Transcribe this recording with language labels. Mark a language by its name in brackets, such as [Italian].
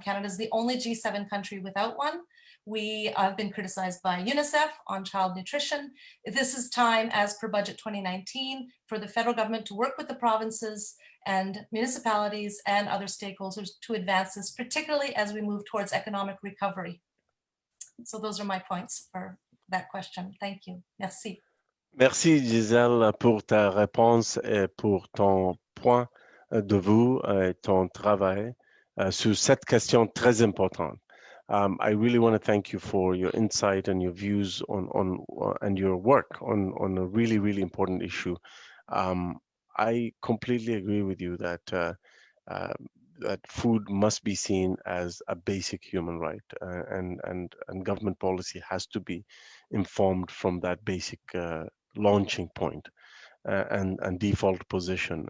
[English] Canada is the only G7 country without one. We have been criticized by UNICEF on child nutrition. This is time, as per budget 2019, for the federal government to work with the provinces and municipalities and other stakeholders to advance this, particularly as we move towards economic recovery. So those are my points for that question. Thank you. Merci. [French] Merci Gisèle pour ta réponse et pour ton point de vue et ton travail sur cette question très importante. [English] I really want to thank you for your insight and your views on and your work on a really, really important issue. I completely agree with you that that food must be seen as a basic human right, and government policy has to be informed from that basic launching point and default position.